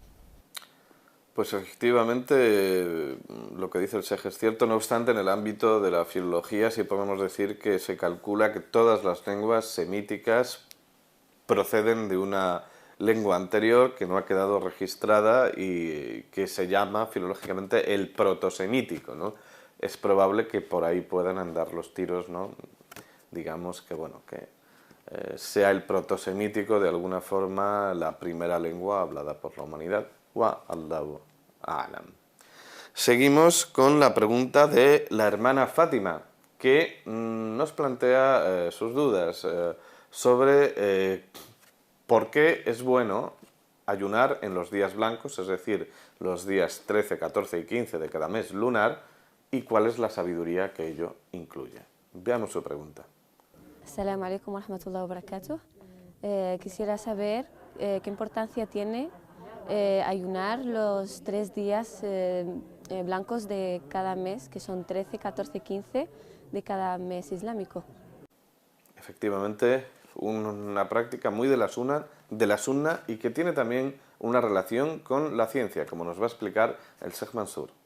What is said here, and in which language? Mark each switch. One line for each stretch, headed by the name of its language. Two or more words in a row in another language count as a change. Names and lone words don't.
Spanish: Pues efectivamente lo que dice el Sheikh es cierto, no obstante en el ámbito de la filología sí podemos decir que se calcula que todas las lenguas semíticas proceden de una lengua anterior que no ha quedado registrada y que se llama filológicamente el protosemítico, ¿no? Es probable que por ahí puedan andar los tiros, ¿no? Digamos que bueno, que sea el protosemítico de alguna forma la primera lengua hablada por la humanidad.
Arabic: والله أعلم.
Spanish: Seguimos con la pregunta de la hermana Fátima, que nos plantea sus dudas sobre por qué es bueno ayunar en los días blancos, es decir, los días 13, 14 y 15 de cada mes lunar, y cuál es la sabiduría que ello incluye. Veamos su pregunta.
Arabic: السلام عليكم ورحمة الله وبركاته.
Spanish: Quisiera saber qué importancia tiene ayunar los 3 días blancos de cada mes, que son 13, 14 y 15 de cada mes islámico. Efectivamente, una práctica muy de la sunna y que tiene también una relación con la ciencia, como nos va a explicar el Sheikh Mansur.